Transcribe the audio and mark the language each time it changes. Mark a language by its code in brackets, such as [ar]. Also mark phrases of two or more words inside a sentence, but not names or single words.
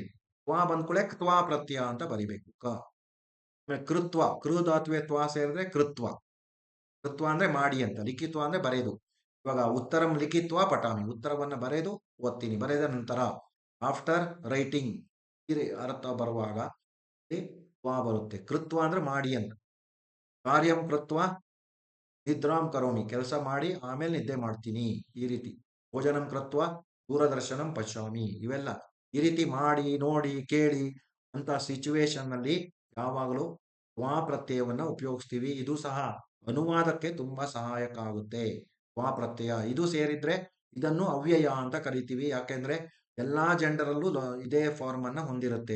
[kn] ತ್ವಾ ಬಂದ್ಕೂಳೆ ತ್ವಾ ಪ್ರತ್ಯಯ ಅಂತ ಬರಿಬೇಕು. ಕೃತ್ವ, ಕೃ ಧಾತುವೆ ತ್ವಾ ಸೇರಿದ್ರೆ ಕೃತ್ವ. ಕೃತ್ವ ಅಂದ್ರೆ ಮಾಡಿ ಅಂತ, ಲಿಖಿತ್ವ ಅಂದ್ರೆ ಬರೆದು. ಇವಾಗ [sa] ಉತ್ತರಂ ಲಿಖಿತ್ವ ಪಠಾಮಿ, [kn] ಉತ್ತರವನ್ನ ಬರೆದು ಓದ್ತೀನಿ. ಬರೆದ ನಂತರ [en] after writing, [kn] ಅರ್ಥ ಬರುವಾಗ ತ್ವಾ ಬರುತ್ತೆ. ಕೃತ್ವ ಅಂದ್ರೆ ಮಾಡಿ ಅಂತ. [sa] ಕಾರ್ಯಂ ಕೃತ್ವ ನಿದ್ರಾಂ ಕರೋಮಿ, [kn] ಕೆಲಸ ಮಾಡಿ ಆಮೇಲೆ ನಿದ್ದೆ ಮಾಡ್ತೀನಿ, ಈ ರೀತಿ. [sa] ಭೋಜನಂ ಕೃತ್ವ ದೂರದರ್ಶನಂ ಪಶ್ಯಾಮಿ, [kn] ಇವೆಲ್ಲ ಈ ರೀತಿ ಮಾಡಿ ನೋಡಿ ಕೇಳಿ ಅಂತ ಸಿಚುವೇಶನ್ ನಲ್ಲಿ ಯಾವಾಗಲೂ ವಾ ಪ್ರತ್ಯಯವನ್ನ ಉಪಯೋಗಿಸ್ತೀವಿ. ಇದು ಸಹ ಅನುವಾದಕ್ಕೆ ತುಂಬಾ ಸಹಾಯಕ ಆಗುತ್ತೆ. ವಾ ಪ್ರತ್ಯಯ ಇದು ಸೇರಿದ್ರೆ ಇದನ್ನು ಅವ್ಯಯ ಅಂತ ಕರಿತೀವಿ. ಯಾಕೆಂದ್ರೆ ಎಲ್ಲಾ ಜೆಂಡರಲ್ಲೂ ಇದೇ ಫಾರ್ಮ್ ಅನ್ನ ಹೊಂದಿರುತ್ತೆ.